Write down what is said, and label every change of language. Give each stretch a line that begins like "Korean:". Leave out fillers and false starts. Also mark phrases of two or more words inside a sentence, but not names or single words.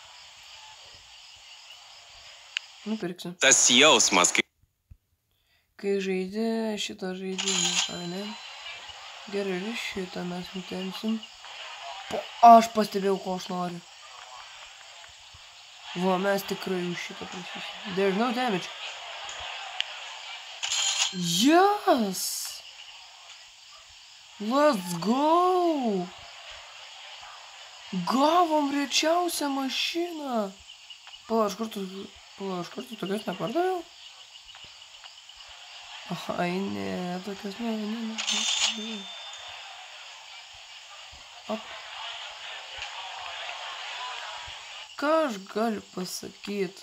Lithuanian: Nupirksiu. Tas jausmas, kai žaidži šitą žaidimą, ar ne? Gerai, ir šitą mes nutempsim. Aš pastebėjau, ko aš noriu. Va, mes tikrai už šitą prašysim.
English: There's no damage. Yes! Let's go!
Lithuanian: Gavom rečiausią mašiną. Pala, aš kartu tokios nepardaviau. Ai, ne, tokios ne. Op. Ką aš galiu pasakyti?